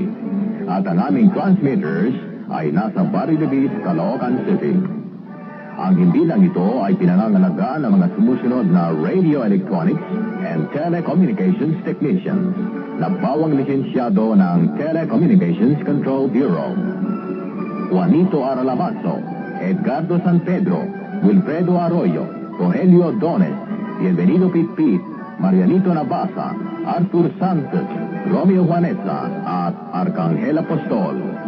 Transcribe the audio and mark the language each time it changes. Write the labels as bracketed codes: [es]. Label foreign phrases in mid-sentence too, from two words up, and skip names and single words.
[tl] At ang aming transmitters ay nasa Barrio de Bis, Caloocan City. Ang hindi lang ito ay pinangangalaga ng mga sumusunod na [en] radio electronics and telecommunications technicians [tl] na bawang lisensyado ng Telecommunications Control Bureau. Juanito Aralamazo, Edgardo San Pedro, Wilfredo Arroyo, Rogelio Dones, Bienvenido Pitpit, Marianito Nabasa, Arthur Santos, Romeo Juanesa at Arcangel Apostol.